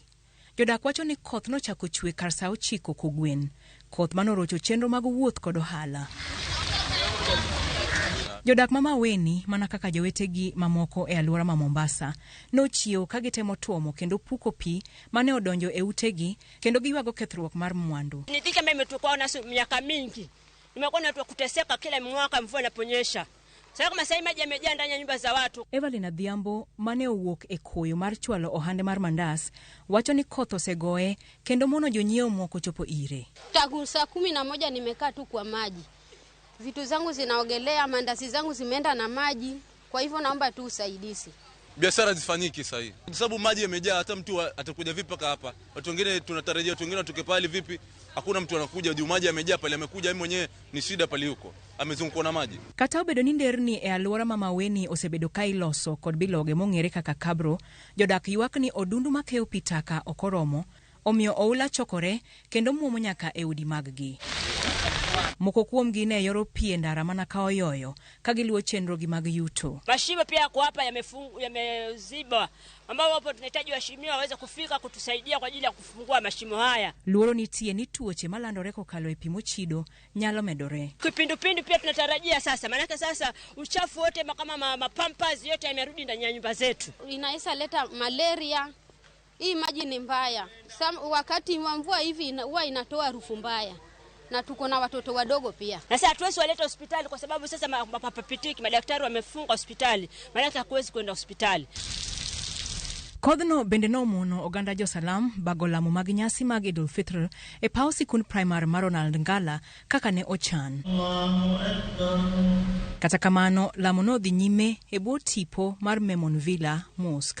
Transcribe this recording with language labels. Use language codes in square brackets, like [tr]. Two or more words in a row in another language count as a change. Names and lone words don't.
[luo] Jodak wacho ni koth nochako chwe kar saa 9 kogwen. Koth manorocho chenro mag wuoth kod ohala. Jodak ma Maweni mana kaka jowetegi mamoko e alwora ma Mombasa nochiewo ka gitemo tuomo kendo puko pi mane odonjo e utegi kendo giwago kethruok mar mwandu. [sw] Nidhika mimi tukao na miaka mingi. Nimekuwa na kuteseka kila mwaka mvua inaponyesha. Sasa kama sasa maji yamejaa ndani ya nyumba za watu. Evelyn Adhiambo mane owuok e koyo mar chwalo ohande mar mandas wacho ni koth osegoe kendo mono jonyiewo moko chopo ire. Tangu saa 11 nimekaa tu kwa maji. Vitu zangu zinaogelea, mandasi zangu zimeenda na maji. Kwa hivyo naomba tu usaidizi. Biashara zifanyiki sasa hivi. Kwa sababu maji yamejaa, hata mtu atakuja vipi paka hapa? Watu wengine tunatarajia watu wengine watoke pale vipi? Hakuna mtu anakuja, juu maji yamejaa pale, amekuja yeye mwenyewe ni shida pale huko. Amezungukwa na maji. [luo] Kata obedo ni nderni e alwora ma Maweni osebedo ka iloso kod biloge mong'ere kaka kabro, jodak ywak ni odundu makeo pitaka okoromo, omiyo oula chokore kendo muomo nyaka e udi mag-gi. Moko kuomgi ne yoro pie ndara mana ka oyoyo ka giluwo chenro gi mag yuto. [sw] Mashimo pia kwa hapa yameziba, ambao hapo tunahitaji washimiwa waweze kufika kutusaidia kwa ajili ya kufungua mashimo haya. [luo] Luoro nitie ni tuoche malandore kokalo e pimo chido nyalo medore. [sw] Kipindupindu pia tunatarajia sasa, maana sasa uchafu wote kama mapampers yote yamerudi ndani ya nyumba zetu. Inaweza leta malaria. Hii maji ni mbaya. Wakati wa mvua hivi huwa inatoa harufu mbaya. Na tuko na watoto wadogo pia. Na sasa hatuwezi waleta hospitali kwa sababu sasa mapapitiki madaktari wamefunga hospitali. Maana hakuwezi kwenda hospitali. [luo] Kodhno bende nomono oganda jo Salam bagolamo mag nyasi mag Idul Fitr e paw sikund primary mar Ronald Ngala kaka ne ochan. Kata kamano lamo no dhi nyime e bwo tipo mar Memon Villa Mosque.